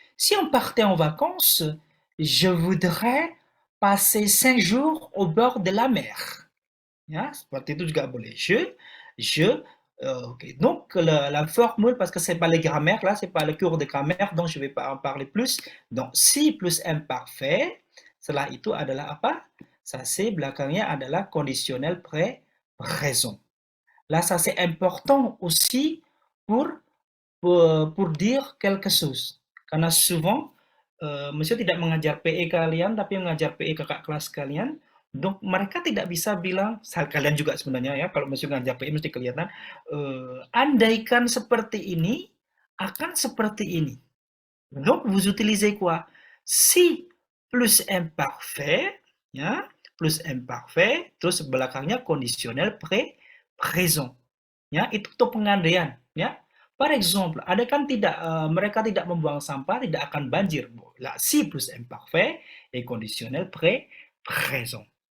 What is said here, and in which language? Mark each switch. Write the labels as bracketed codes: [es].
[fr] Si on partait en vacances, je voudrais passer 5 jours au bord de la mer. [id] Ya, seperti itu juga boleh. Ok. [fr] Donc, la formule, parce que c'est pas les grammaires, là, c'est pas le cours de grammaire, donc je vais pas en parler plus. Donc, si plus imparfait, [id] setelah itu adalah apa? [fr] Ça, c'est [id] belakangnya adalah conditionnel présent. [fr] Là, ça, c'est important aussi pour dire quelque chose. [id] Karena souvent, monsieur tidak mengajar PE kalian, tapi mengajar PE kakak kelas kalian. Donc, mereka tidak bisa bilang, kalian juga sebenarnya ya, kalau monsieur ngajar PE mesti kelihatan, andaikan seperti ini, akan seperti ini. [fr] Donc, vous utilisez quoi? Si plus imparfait, ya, plus imparfait, [id] terus belakangnya [fr] conditionnel présent. [id] Ya, itu tuh pengandaian, ya. [fr] Par exemple, [id] ada kan tidak mereka tidak membuang sampah, tidak akan banjir. [fr] Là, si plus imparfait et conditionnel présent.